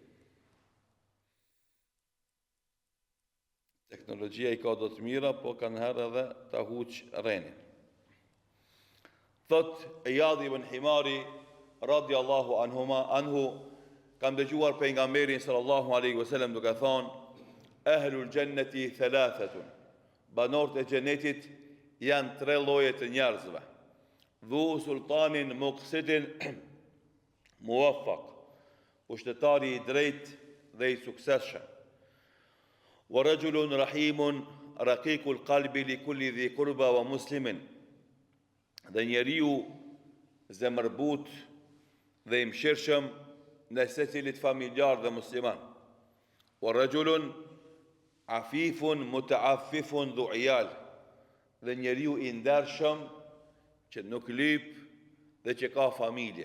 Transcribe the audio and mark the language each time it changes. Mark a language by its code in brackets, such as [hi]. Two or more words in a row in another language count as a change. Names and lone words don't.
[sq] Teknologjia i ka do të mira, po kanë herë edhe ta huq rrenin. Thot Iyad ibn Himari [ar] رضي الله عنه, [sq] kam dëgjuar pejgamberin [ar] صلى الله عليه وسلم [sq] duke thonë: [ar] أهل الجنة ثلاثة, [sq] banorët e xhenetit janë 3 lloje të njerëzve. [ar] ذو سلطان مقسط موفق, [sq] pushtetari i drejtë dhe i suksesshëm. [ar] ورجل رحيم رقيق القلب لكل ذي قربى ومسلم, [sq] dhe njeriu zemërbut dhe i mëshirshëm në secilit familjar dhe musliman. [ar] ورجل عفيف متعفف ذو عيال, [sq] dhe njeriu i ndershëm që nuk lyp dhe që ka familje.